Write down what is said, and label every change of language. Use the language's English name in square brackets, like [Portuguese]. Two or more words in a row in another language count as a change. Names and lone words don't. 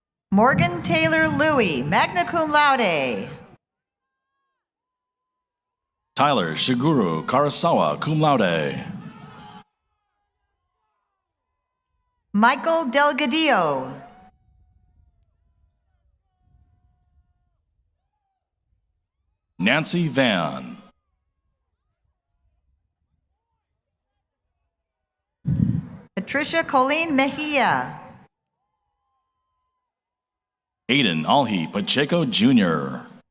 [English] Morgan Taylor Louie, [Latin] magna cum laude. [English] Tyler Shiguru Karasawa, [Latin] cum laude. [English] Michael Delgadillo. Nancy Van. Patricia Colleen Mejia. Aiden Alhi Pacheco Jr.